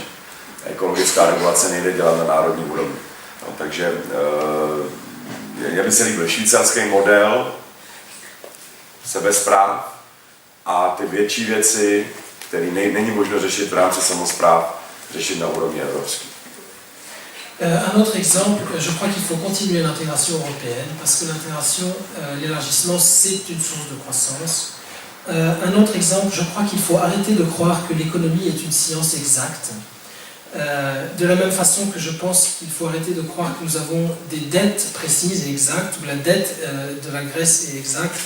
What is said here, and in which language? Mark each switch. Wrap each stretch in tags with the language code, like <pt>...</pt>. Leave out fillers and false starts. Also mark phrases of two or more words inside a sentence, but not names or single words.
<cs>Ekologická regulace nejde dělat na národní úrovni. No, takže mně by se líbil švýcarský model sebespráv a ty větší věci, které není možno řešit v rámci samospráv, řešit na úrovni evropské.</cs> <fr>Un autre exemple, je crois qu'il faut continuer l'intégration européenne parce que l'intégration, l'élargissement, c'est une source de croissance. Un autre exemple, je crois qu'il faut arrêter de croire que l'économie est une science exacte. De la même façon que je pense qu'il faut arrêter de croire que nous avons des dettes précises et exactes, ou la dette de la Grèce est exacte.</fr>